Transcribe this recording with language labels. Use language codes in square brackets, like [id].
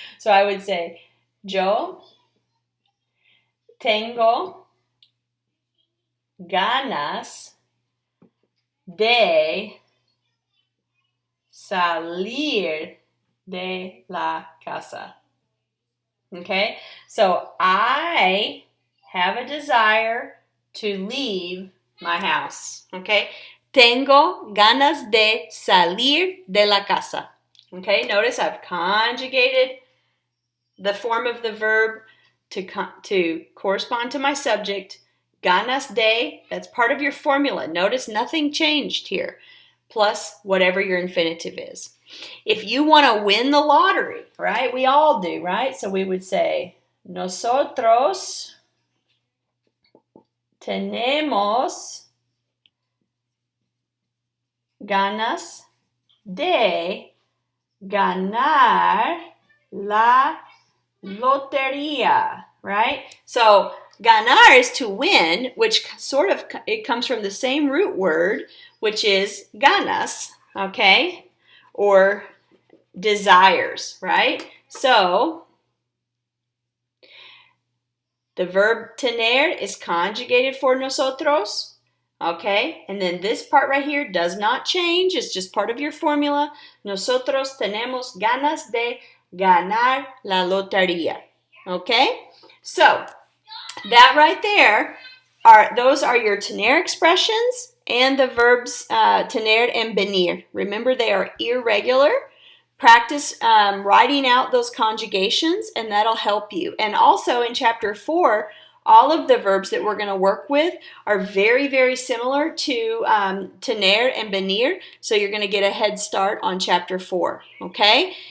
[en] So I would say, [es] yo tengo ganas de salir de la casa. [en] Okay, so I have a desire to leave my house. [es] Okay, tengo ganas de salir de la casa. [en] Okay, notice I've conjugated the form of the verb to correspond to my subject. Ganas de, that's part of your formula. Notice nothing changed here, plus whatever your infinitive is. If you want to win the lottery, right? We all do, right? So we would say, [es] nosotros tenemos ganas de ganar la lotería, [en] right? So ganar is to win, which sort of, it comes from the same root word, which is ganas, okay? Or desires, right? So the verb tener is conjugated for nosotros, okay? And then this part right here does not change. It's just part of your formula. [es] Nosotros tenemos ganas de ganar la lotería, okay? [en] So that right there, those are your tener expressions and the verbs tener and venir. Remember, they are irregular. Practice writing out those conjugations, and that'll help you. And also in chapter 4, all of the verbs that we're going to work with are very, very similar to tener and venir, so you're going to get a head start on chapter 4, okay?